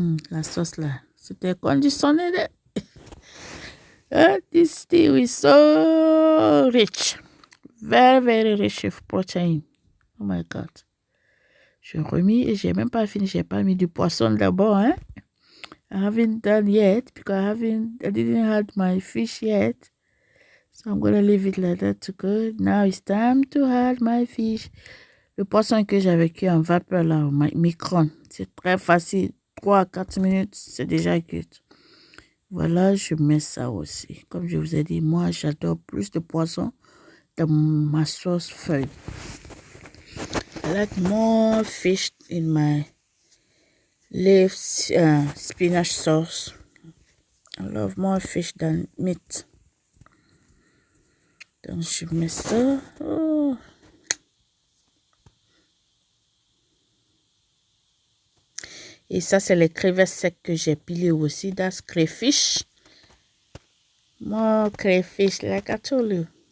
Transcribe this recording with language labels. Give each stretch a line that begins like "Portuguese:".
French: La sauce là, c'était conditionné.
English: This stew is so rich. Very rich with protein. Oh my God.
French: Je remis et j'ai même pas fini. J'ai pas mis du poisson d'abord. Hein?
English: I haven't done yet because I didn't add my fish yet. So I'm gonna leave it like that to go. Now it's time to add my fish.
French: Le poisson que j'avais cuit en vapeur là au micro-ondes. C'est très facile. 3 à 4 minutes, c'est déjà cuit. Voilà, je mets ça aussi. Comme je vous ai dit, moi j'adore plus de poisson dans ma sauce feuille.
English: I like more fish in my leaf spinach sauce. I love more fish than meat.
French: Donc je mets ça. Oh. Et ça, c'est les crevettes secs que j'ai pilées aussi.
English: That's crayfish. More crayfish, like I told you.